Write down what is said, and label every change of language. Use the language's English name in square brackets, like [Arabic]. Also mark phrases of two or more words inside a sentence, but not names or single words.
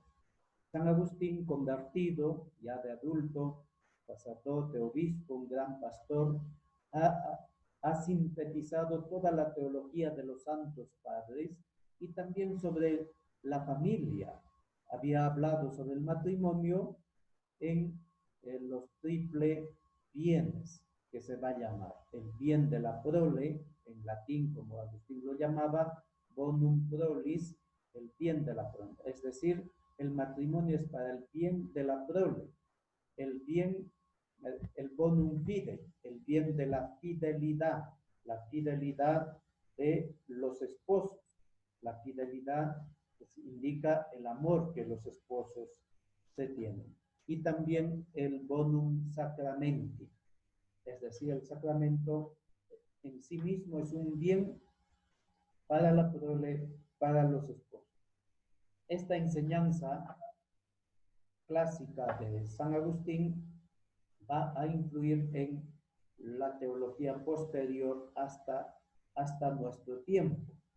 [Spanish] San Agustín, convertido ya de adulto, sacerdote, obispo, un gran pastor, ha, ha sintetizado toda la teología de los santos padres y también sobre la familia. Había hablado sobre el matrimonio en los triple bienes, que se va a llamar el bien de la prole, en latín como Agustín lo llamaba, [Latin] bonum prolis, [Spanish] el bien de la prole, es decir, el matrimonio es para el bien de la prole, el bien, el [Latin] bonum fide, [Spanish] el bien de la fidelidad de los esposos, la fidelidad pues, indica el amor que los esposos se tienen. Y también el [Latin] bonum sacramenti, [Spanish] es decir, el sacramento en sí mismo es un bien para la prole, para los esposos. Esta enseñanza clásica de San Agustín va a influir en la teología posterior hasta nuestro tiempo.